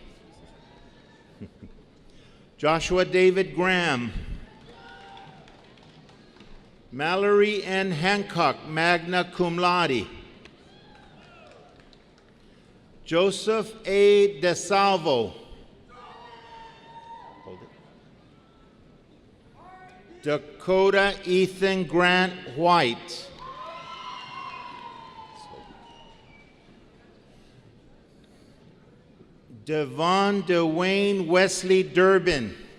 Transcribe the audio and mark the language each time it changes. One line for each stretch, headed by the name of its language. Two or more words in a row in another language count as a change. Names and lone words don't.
English: Joshua David Graham. Mallory N. Hancock,
Latin: magna cum laude.
English: Joseph A. DeSalvo. Hold it. Dakota Ethan Grant White. Devon Dwayne Wesley Durbin.